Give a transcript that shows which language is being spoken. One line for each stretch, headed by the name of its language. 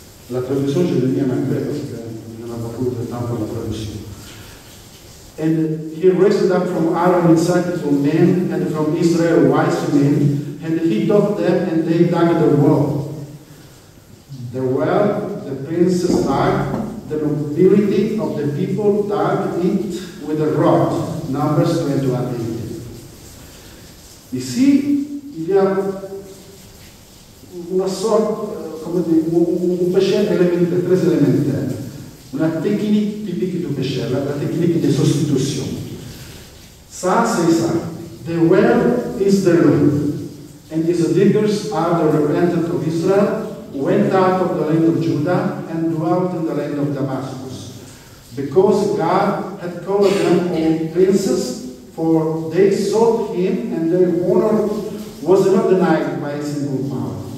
French: La traduction, je l'ai mis en anglais parce qu'il n'y en a pas beaucoup de temps pour la traduction.
English: And he raised up from Aaron insightful men, and from Israel wise men, and he taught them, and they dug the well. The well, the princes dug, the nobility of the people dug it with a rod. Numbers 21:8.
French: Ici, il y a una sorte, un péché élémentaire, très élémentaire, une technique typique du péché, la technique de substitution. Ça, c'est ça.
English: The well is the law, and its diggers are the repentant of Israel, who went out of the land of Judah and dwelt in the land of Damascus, because God had called them all princes, for they sought him, and their honor was not denied by a single power.